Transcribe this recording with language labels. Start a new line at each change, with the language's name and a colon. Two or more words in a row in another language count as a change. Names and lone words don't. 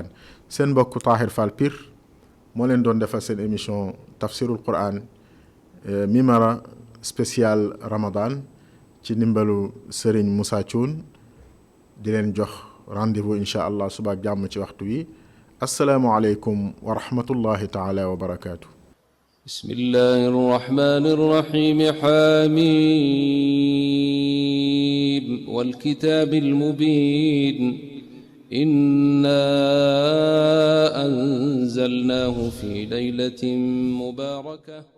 Wolof: seen mbokk Tahir Fall Pire moo leen doon defal seen émission tafsirul Quran Mimara spécial Ramadan ci ndimbalu Serigne Moussa Thioune, di leen jox rendez-vous
Arabic: إن شاء الله
Wolof: suba ak jàmm ci waxtu wi.
Arabic: السلام عليكم ورحمة الله تعالى وبركاته. بسم الله الرحمن الرحيم. حميم والكتاب المبين إنا أنزلناه في ليلة مباركة